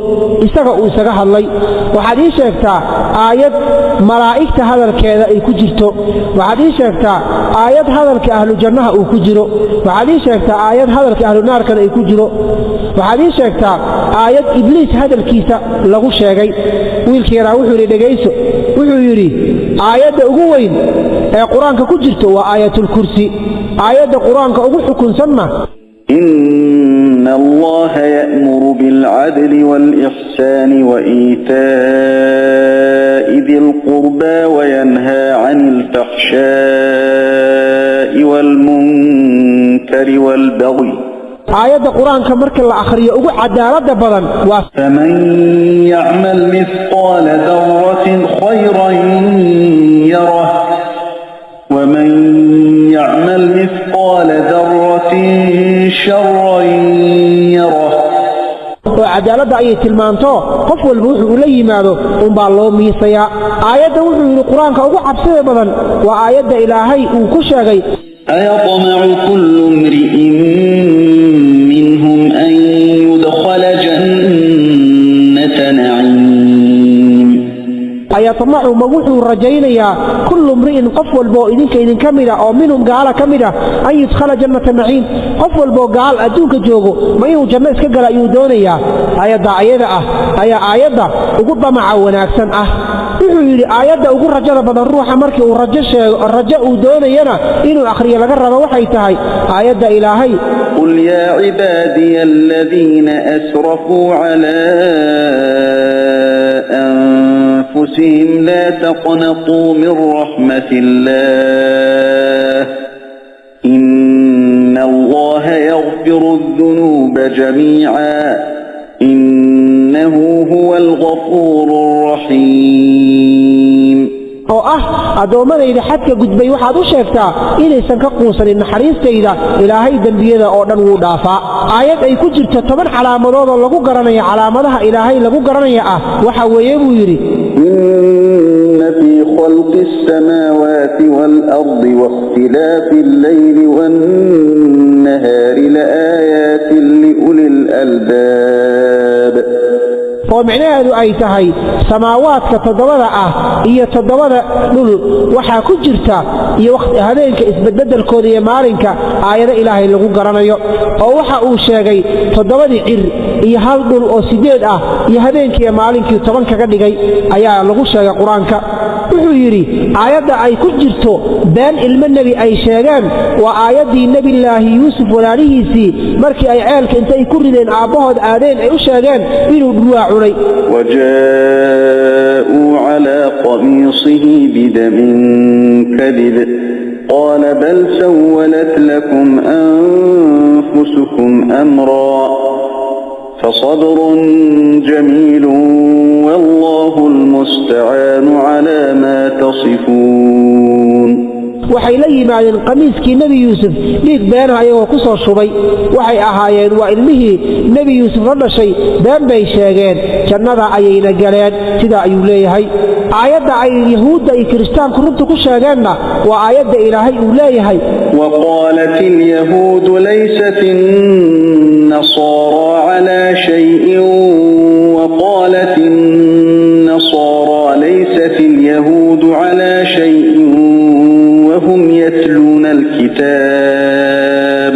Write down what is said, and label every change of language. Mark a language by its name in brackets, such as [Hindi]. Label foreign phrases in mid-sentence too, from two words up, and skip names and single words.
[Somali] isaga uu isaga hadlay waxaad ii sheegtaa aayad malaa'igta hadalkeeda ay ku jirto waxaad ii sheegtaa aayad hadalka [Arabic] أهل الجنة [Somali] uu ku jiro waxaad ii sheegtaa aayad hadalka ahlu naarkana ay ku jiro waxaad ii sheegtaa aayad ibliis hadalkiisa lagu sheegay wiilkii yaraa wuxuu yidhi dhegayso wuxuu yidhi aayadda ugu weyn ee qur-aanka ku jirto waa aayatulkursi aayadda qur-aanka ugu xukunsanna [Arabic] إن الله يأمر بالعدل والإحسان وإيتاء ذي القربى وينهى عن الفحشاء والمنكر والبغي [Somali] aayadda qur-aanka marka la akhriyo ugu cadaaladda badan waa [Arabic] فمن يعمل مثقال ذرة خيرا يره ومن يعمل مثقال ذرة شرا يره [Somali] cadaaladda ayay tilmaanto qof walba wuxuu la yimaado baa loo miisayaa aayadda wuxuu yidhi qur-aanka ugu cabsida badan waa aayadda ilaahay uu ku sheegay [Arabic] أيطمع كل امرئ منهم أن يدخل جنة نعيم [Somali] ayatamacu ma wuxuu rajaynayaa [Arabic] كل امرئ [Somali] qof walbo idin kamida oo minhum gaala kamida [Arabic] أن يدخل جنة نعيم [Somali] qof walbo gaal adduunka joogo ma inuu janno iska gala ayuu doonayaa ayadda ayada ah ayaa aayadda ugu damaca wanaagsan ah wuxuu yidhi aayadda ugu rajada badan ruuxa markii uu rajo uu doonayana inuu akhriyo laga rabo waxay tahay aayadda ilaahay [Arabic] قل يا عبادي الذين أسرفوا على أنفسهم لا تقنطوا من رحمة الله إن الله يغفر الذنوب جميعا إنه هو الغفور الرحيم [Somali] oo ah adoomadayda xadka gudbay waxaad u sheegtaa inaysan ka quusanin naxariistayda ilaahay dembiyada oo dhan wuu dhaafaa aayad ay ku jirto 10 calaamadood oo lagu garanayo calaamadaha ilaahay lagu garanaya ah waxa weeye buu yidhi [Arabic] إن في خلق السماوات والأرض واختلاف الليل والنهار لآيات لأولي الألباب [Somali] oo micnaheedu ay tahay samaawaadka 7 ah iyo 7 dhul waxa ku jirta iyo waqti habeenka isbedbedelkooda iyo maalinka aayada ilaahay lagu garanayo oo waxa uu sheegay 7 cir iyo hal dhul oo 8 ah iyo habeenkii iyo maalinkii 10 kaga dhigay ayaa lagu sheegay quraanka wuxuu yiri aayada ay ku jirto been ilmo nabi ay sheegaan waa aayadii nabi ilaahi yuusuf walaalihiisii markii ay ceelka intay ku rideen aabahood aadeen ay u sheegeen inuu dhuwa cunay [Arabic] وجاءوا على قميصه بدم كذب قال بل سولت لكم أنفسكم أمرا فصبر جميل والله المستعان على ما تصفون [Somali] waxay la yimaadeen qamiiskii nabi yuusuf dhiig been ayagoo ku soo shubay waxay ahaayeen waa ilmihii nabi yuusuf la dhashay been bay sheegeen jannada ayayna galeen sidaa ayuu leeyahay aayadda ay yahuudda iyo kiristaanku runta ku sheegeenna waa aayadda ilaahay uu leeyahay [Arabic] وقالت اليهود ليست النصارى على شيء وقالت النصارى ليست اليهود على شيء وهم يتلون الكتاب